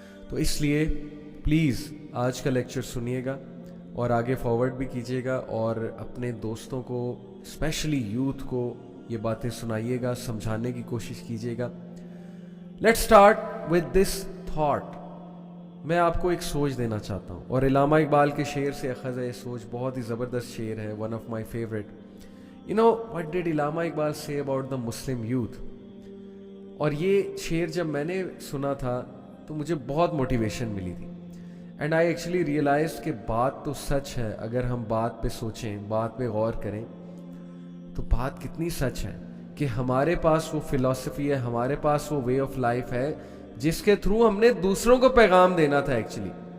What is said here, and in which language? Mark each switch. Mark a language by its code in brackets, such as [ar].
[ur] تو اس لیے پلیز آج کا لیکچر سنیے گا اور آگے فارورڈ بھی کیجیے گا, اور اپنے دوستوں کو اسپیشلی یوتھ کو یہ باتیں سنائیے گا, سمجھانے کی کوشش کیجیے گا. [en] Let's start with this thought. [ur] میں آپ کو ایک سوچ دینا چاہتا ہوں, اور علامہ اقبال کے شعر سے اخذ ہے یہ سوچ, بہت ہی زبردست شعر ہے, [en] One of my favourite. what did Allama Iqbal say about the Muslim youth? [ur] اور یہ شعر جب میں نے سنا تھا تو مجھے بہت موٹیویشن ملی تھی, [en] and I actually realized [ur] کہ بات تو سچ ہے. اگر ہم بات پہ سوچیں, بات پہ غور کریں تو بات کتنی سچ ہے کہ ہمارے پاس وہ فلسفی ہے, ہمارے پاس وہ وے آف لائف ہے جس کے تھرو ہم نے دوسروں کو پیغام دینا تھا ایکچولی.